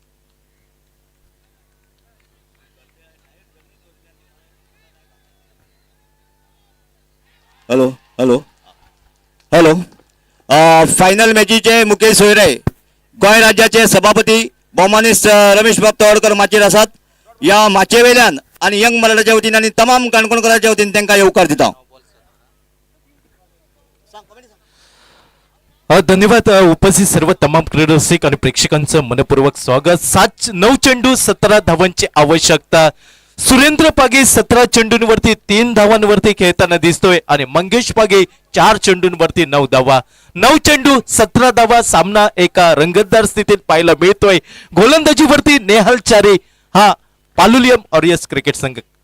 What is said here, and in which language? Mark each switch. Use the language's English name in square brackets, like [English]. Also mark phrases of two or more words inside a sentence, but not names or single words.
[Konkani] हॅलो हॅलो हॅलो फायनल मॅचीचे मुखेल सोयरे गोंय राज्याचे सभापती भौमानीस रमेश बाब तवडकर माचयेर आसात या माचये वयल्यान आनी यंग मराठाच्या वतीन आनी तमाम काणकोणकारांच्या वतीन तांकां येवकार दिता [Marathi] धन्यवाद उपस्थित सर्व तमाम क्रीडा रसिक आणि प्रेक्षकांचं मनपूर्वक स्वागत 9 चेंडू 17 धावांची आवश्यकता सुरेंद्र पागे 17 चेंडूंवरती 3 धावांवरती खेळताना दिसतोय आणि मंगेश पागे 4 चेंडूंवरती 9 धावा 9 चेंडू 17 धावा सामना एका रंगतदार स्थितीत पाहायला मिळतोय गोलंदाजीवरती नेहाल चारे हा पालुलियम ऑरियस क्रिकेट संघ